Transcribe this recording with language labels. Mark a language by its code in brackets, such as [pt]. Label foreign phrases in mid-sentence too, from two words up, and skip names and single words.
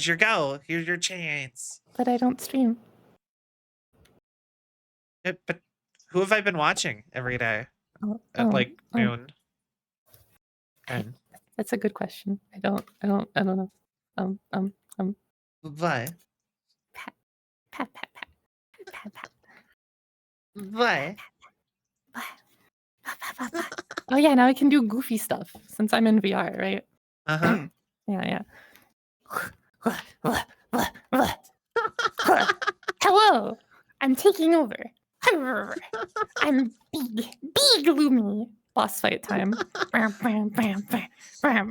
[en] Here's your go. Here's your chance. but I don't stream. But who have I been watching every day Oh, at like oh. noon? And That's a good question. I don't know. Um. what? Pat, pat, pat, pat, pat, pat, What? pat, pat, pat, pat. Oh yeah, now I can do goofy stuff since I'm in VR, right? Uh-huh. Yeah. Hello, I'm taking over. I'm big Lumi. Boss fight time. Bam, bam, bam, bam, bam.